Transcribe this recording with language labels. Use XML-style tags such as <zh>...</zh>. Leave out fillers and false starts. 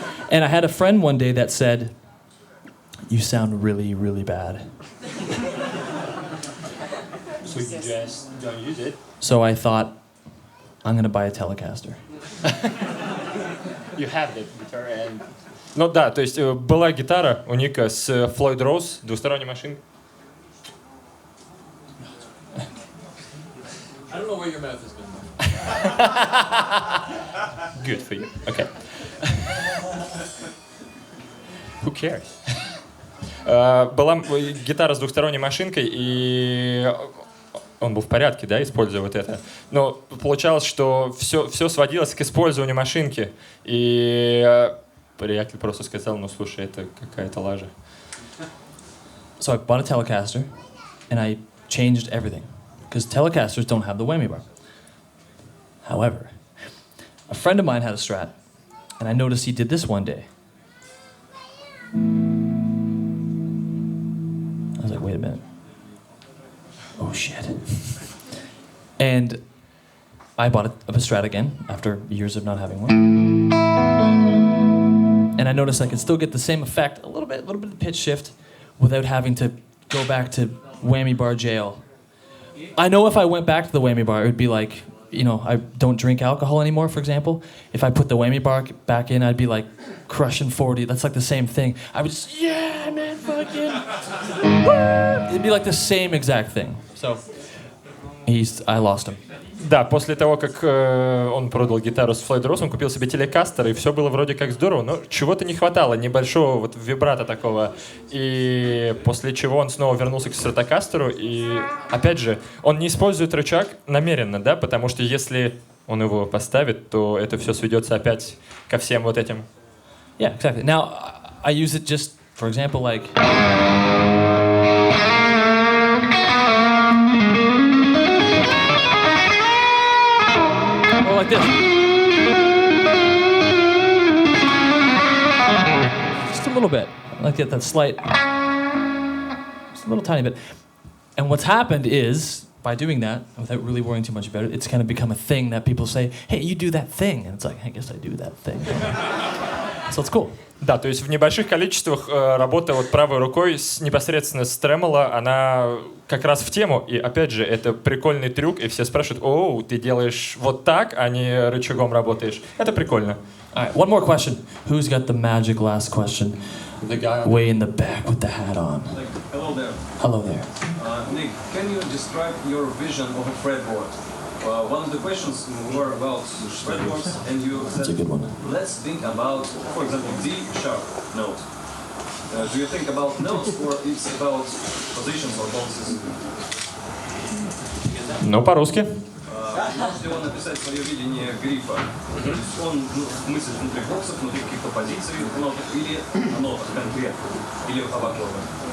<en>And I had a friend one day that said, "You sound really, really bad." So you just don't use it. So I thought, I'm gonna buy a Telecaster. You have that guitar and...</en> <ru>Ну да, то есть была гитара у Ника с Floyd Rose, двусторонней машинкой.</ru> <en>I don't know where your mouth has been. Good for you. Okay. Who cares?</en> <ru>Была гитара с двухсторонней машинкой, и он был в порядке, да, используя вот это. Но получалось, что все сводилось к использованию машинки. И приятель просто сказал, ну слушай, это какая-то лажа.</ru> <en>So I bought a Telecaster, and I changed everything. Because Telecasters don't have the whammy bar. However, a friend of mine had a Strat, and I noticed he did this one day. I was like, wait a minute. Oh shit. And I bought a Strat again after years of not having one. And I noticed I could still get the same effect, a little bit of pitch shift, without having to go back to whammy bar jail. I know if I went back to the whammy bar, it would be like, you know, I don't drink alcohol anymore, for example. If I put the whammy bar back in, I'd be like crushing 40. That's like the same thing. I would just, yeah, man, fucking. Woo! It'd be like the same exact thing. So, I lost him.</en> <ru>Да, после того, как он продал гитару с Floyd Rose, он купил себе телекастер, и все было вроде как здорово, но чего-то не хватало, небольшого вот вибрато такого. И после чего он снова вернулся к стратокастеру, и опять же, он не использует рычаг намеренно, да, потому что если он его поставит, то это все сведется опять ко всем вот этим.</ru> <en>Yeah, exactly. Now, I use it just, for example, like... Or like this. Just a little bit. I like that slight... Just a little tiny bit. And what's happened is, by doing that, without really worrying too much about it, it's kind of become a thing that people say, hey, you do that thing. And it's like, I guess I do that thing. So it's cool.</en> <ru>Да, то есть в небольших количествах работа вот правой рукой непосредственно с тремоло, она как раз в тему. И опять же, это прикольный трюк, и все спрашивают, о, ты делаешь вот так, а не рычагом работаешь. Это прикольно.</ru> <en>All right, one more question. Who's got the magic last question? The guy Way in the back with the hat on. Hello there. Hello there. Nick, can you describe your vision of a fretboard? One of the questions were about fretboards, and you said, That's a good one. let's think about, for example, D sharp note. Do you think about notes or it's about positions or boxes?</en> <ru>Ну, по-русски. Можете он написать свое видение грифа? То есть он мыслит внутри боксов, внутри каких-то позиций в нотах или о нотах конкретно, или об аккордах?</ru>